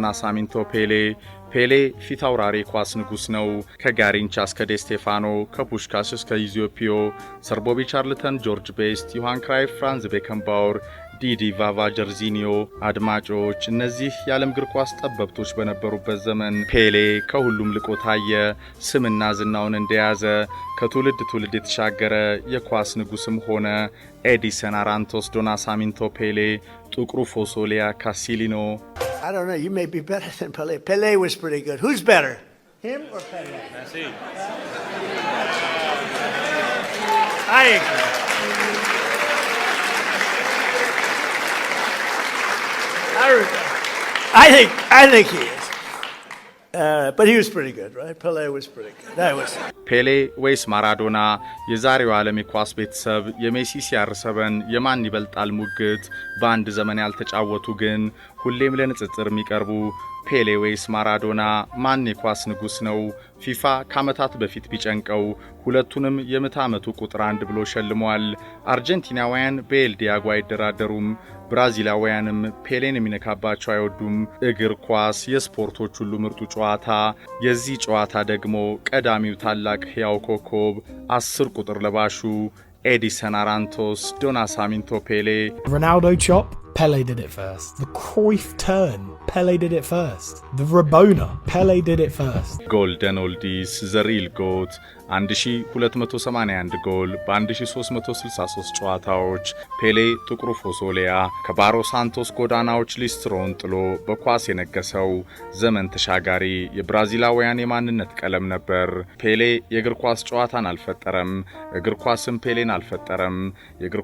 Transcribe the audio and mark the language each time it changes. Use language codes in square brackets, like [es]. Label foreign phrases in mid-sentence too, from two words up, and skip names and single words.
[am] ናሳሚንቶ ፔሌ። ፔሌ ፊት አውራሪ ኳስ ንጉስ ነው። ከጋሪንቻ እስከ ዴስቴፋኖ፣ ከፑሽካሽ እስከ ኢዚዮፒዮ፣ ሰርቦቢ ቻርልተን፣ ጆርጅ ቤስት፣ ዮሃን ክራይፍ፣ ፍራንዝ ቤከንባውር፣ ዲዲ ቫቫ፣ ጀርዚኒዮ። አድማጮች እነዚህ የዓለም እግር ኳስ ጠበብቶች በነበሩበት ዘመን ፔሌ ከሁሉም ልቆ ታየ። ስምና ዝናውን እንደያዘ ከትውልድ ትውልድ የተሻገረ የኳስ ንጉስም ሆነ። ኤዲሰን አራንቶስ ዶ ናሳሚንቶ ፔሌ ጥቁሩ ፎሶሊያ ካሲሊኖ። [en] I don't know, you may be better than Pelé. Pelé was pretty good. Who's better? Him or Pelé? Messi. I agree. I think he is. But he was pretty good, right? Pelé was pretty good. That was [am] ፔሌ ወይስ ማራዶና? የዛሬው ዓለም የኳስ ቤተሰብ የሜሲ ሲያርሰበን የማን ይበልጣል ሙግት በአንድ ዘመን ያልተጫወቱ ግን ሁሌም ለንጽጽር የሚቀርቡ ፔሌ ወይስ ማራዶና? ማን የኳስ ንጉስ ነው? ፊፋ ከዓመታት በፊት ቢጨንቀው ሁለቱንም የምዕተ ዓመቱ ቁጥር 1 ብሎ ሸልሟል። አርጀንቲናውያን በኤል ዲያጎ አይደራደሩም። ብራዚላውያንም ፔሌን የሚነካባቸው አይወዱም። እግር ኳስ የስፖርቶች ሁሉ ምርጡ ጨዋታ። የዚህ ጨዋታ ደግሞ ቀዳሚው ታላቅ ሕያው ኮከብ 10 ቁጥር ለባሹ ኤዲሰን አራንቶስ ዶ ናሳሚንቶ ፔሌ። [en] Ronaldo chop, Pele did it first. The Cruyff turn, Pele did it first. The Rabona, Pele did it first. golden oldies the real GOAT [am] 1281 ጎል በ1363 ጨዋታዎች። ፔሌ ጥቁሩ ፎሶሊያ ከባሮ ሳንቶስ ጎዳናዎች ሊስትሮን ጥሎ በኳስ የነገሰው ዘመን ተሻጋሪ የብራዚላውያን የማንነት ቀለም ነበር። ፔሌ የእግር ኳስ ጨዋታን አልፈጠረም፣ እግር ኳስም ፔሌን አልፈጠረም። የእግር